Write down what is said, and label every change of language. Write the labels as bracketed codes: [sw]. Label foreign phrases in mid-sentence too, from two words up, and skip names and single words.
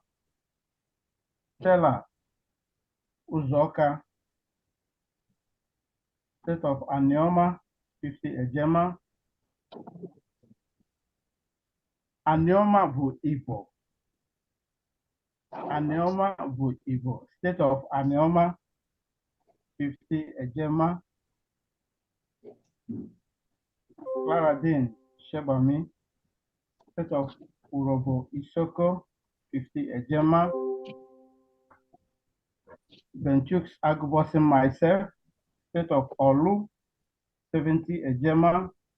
[en] Stella Uzoka, state of Anioma, 50 Ejema. [ig] Anioma bụ Igbo. Anioma bụ Igbo. [en] State of Anioma, 50 Ejema. Claradine Shebami, state of Urobo Isoko, 50 Ejema. Benchuk's Agubosin myself, state of Olu, 70 Ejema.